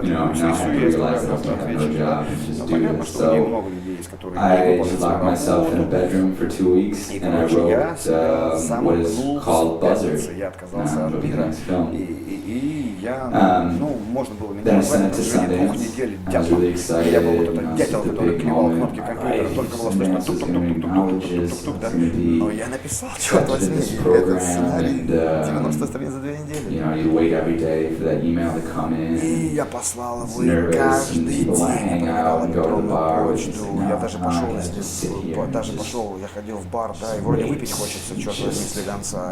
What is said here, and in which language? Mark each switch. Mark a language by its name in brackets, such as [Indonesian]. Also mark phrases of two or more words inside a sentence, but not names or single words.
[Russian] И все есть, автоответчик. Но понятно, что немного людей есть, которые не выполняют свою работу. И, короче, я себя сам гнул в пятницу, я отказался от мира. И я, можно было меня назвать, в течение 2 недель дятлом. Я был вот этот дятел, который клевал кнопки компьютера, только было слышно тук-тук-тук-тук-тук-тук-тук-тук, да. Но я написал, черт возьми, этот сценарий 90 страниц за 2 недели. И я послал его и каждый день проверял электронную почту. Я даже пошел, я ходил в бар, да, и вроде выпить хочется, черт возьми, слегонца.